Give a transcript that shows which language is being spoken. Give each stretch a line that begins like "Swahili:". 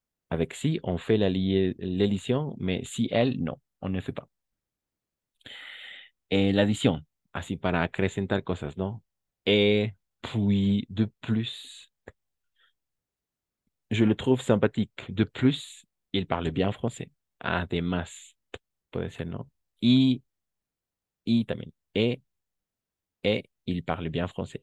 French: Avec si, on fait l'élision, mais si elle, non, on ne fait pas. Et l'addition,
Spanish: así para acrecentar cosas, ¿no?
French: Et puis, de plus, je le trouve sympathique. De plus, il parle bien français.
Spanish: Además, puede ser, ¿no? Y también.
French: Il parle bien français.